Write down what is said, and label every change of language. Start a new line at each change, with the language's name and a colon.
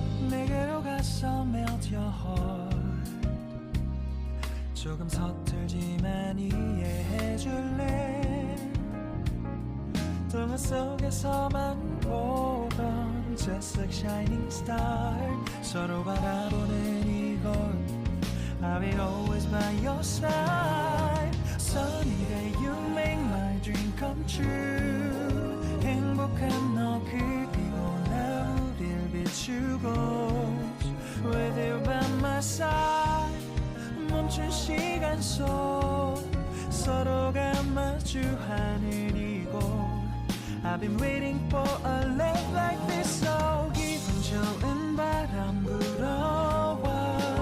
Korean: 내게로 가서
English: melt your heart.
Korean: 조금 서툴지만 이해해줄래. 동화 속에서만 보던
English: just like shining star.
Korean: 서로 바라보는 이곳.
English: I will always by your side. Sunny day you make my dream come true.
Korean: 행복한 너 그리고 나 우릴 비추고
English: With you by my side.
Korean: 멈춘 시간 속 서로가 마주하는 이곳.
English: I've been waiting for a love like this.
Korean: So 기분 좋은 바람 불어와.